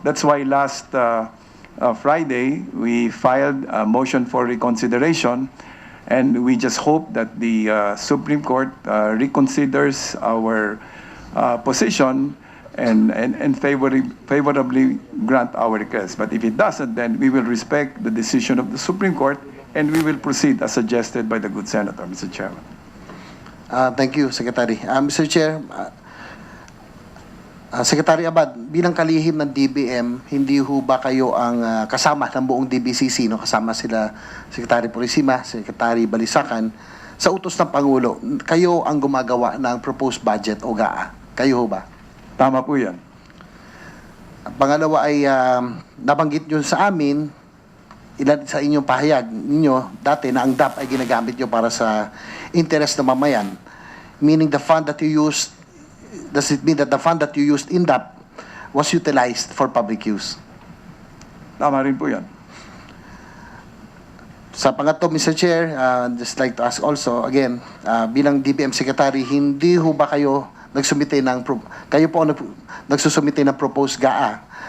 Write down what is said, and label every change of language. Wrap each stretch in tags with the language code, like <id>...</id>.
<en>That's why last Friday, we filed a motion for reconsideration, and we just hope that the Supreme Court reconsiders our position and favorably grant our request. But if it doesn't, then we will respect the decision of the Supreme Court and we will proceed as suggested by the good Senator, Mr. Chairman. Thank you, Secretary. Mr.</en> <tl>Chair, Secretary Abad, bilang kalihim ng DBM, hindi ho ba kayo ang kasama ng buong DBCC, no? Kasama sila Secretary Purisima, Secretary Balisacan, sa utos ng Pangulo, kayo ang gumagawa ng proposed budget o GAA? Kayo ho ba? Tama po yan. Pangalawa ay nabanggit nyo sa amin, ilan sa inyong pahayag ninyo dati na ang DAP ay ginagamit nyo para sa interest ng mamayan.</tl> <en>Meaning the fund that you used, does it mean that the fund that you used in DAP was utilized for public use?</en> <tl>Tama rin po yan. Sa pangatlo, Mr. Chair,</tl> <en>just like to ask also, again,</en> <tl>bilang DBM Secretary, hindi ho ba kayo nagsumite ng, kayo po nagsusumite ng proposed GAA?</tl>